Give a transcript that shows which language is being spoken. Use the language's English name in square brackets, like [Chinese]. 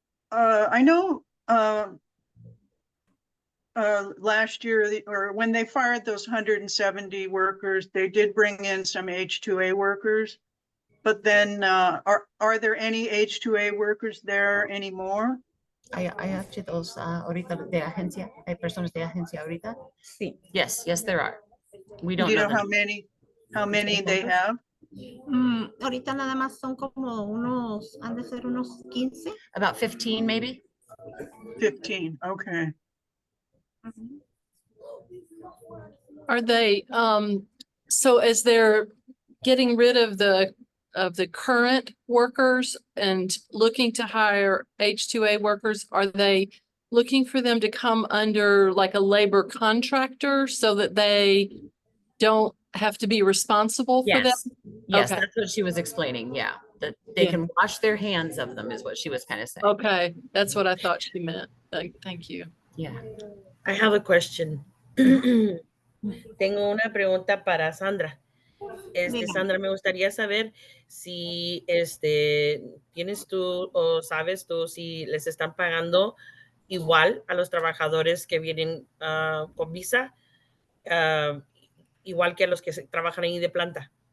[English] I know last year, or when they fired those 170 workers, they did bring in some H2A workers. But then are there any H2A workers there anymore? [Spanish] Hay H2 ahorita de agencia, hay personas de agencia ahorita. [English] Sí. Yes, there are. We don't Do you know know how many they have? [Spanish] Ahorita nada más son como unos, han de ser unos 15. [English] About 15 maybe. 15, okay. Are they, so as they're getting rid of the current workers and looking to hire H2A workers, are they looking for them to come under like a labor contractor so that they don't have to be responsible for them? Yes, Okay. that's what she was explaining. Yeah, that they Yeah. can wash their hands of them is what she was kind of saying. Okay, that's what I thought she meant. Thank you. Yeah. I have a question. [Spanish] Tengo una pregunta para Sandra. Sandra, me gustaría saber si tienes tú o sabes tú si les están pagando igual a los trabajadores que vienen con visa, igual que a los que trabajan ahí de planta.